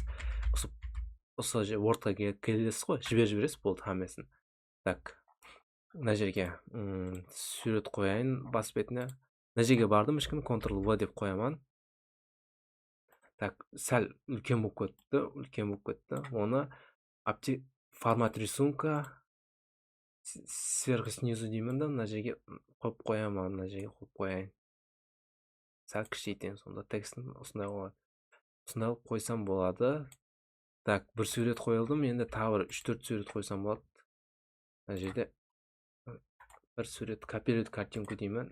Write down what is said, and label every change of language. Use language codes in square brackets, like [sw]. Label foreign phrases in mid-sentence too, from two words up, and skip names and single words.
[kk] Осы Word'ға келесіз ғой, жібересіз, болды хаммасын. Так, мына жерге сурет қояйын бас бетіне. Мына жерге бардым, ешкім Ctrl-V деп қоямын. Так, сәл үлкен болып кетті. Оны [ru] формат рисунка сверху снизу [kk] деймін да, мына жерге қойып қоямын, мына жерге қойып қояйын. Сәл кішірейтемін, сонда текстін осындай болады. Осындай қойсам болады. Так, бір сурет қойылдым, енді тағы 3-4 сурет қойсам болады. Мына жерде бір сурет [ru] копировать картинку [kk] деймін.